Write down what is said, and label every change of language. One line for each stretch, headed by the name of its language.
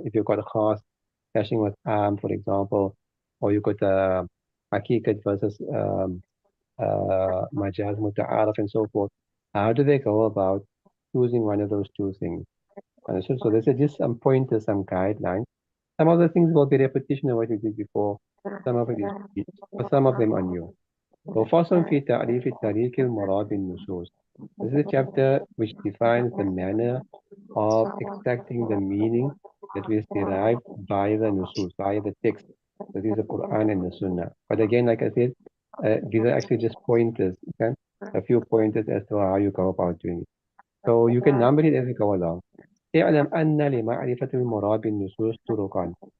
English: If you've got a khas clashing with for example, or you've got hakikat versus majaz muta'arif and so forth, how do they go about choosing one of those two things? So these are just some pointers, some guidelines. Some of the things will be repetition of what you did before. Some of it is repeat, but some of them are new.
Arabic: So فصل في تعريف الطريق المراد بالنصوص.
English: This is a chapter which defines the manner of extracting the meaning that is derived by the nusus, by the text. That is the Quran and the Sunnah. But again, like I said, these are actually just pointers, okay? A few pointers as to how you go about doing it. So you can number it as you go along.
Arabic: اعلم أن لمعرفة المراد بالنصوص طرقان.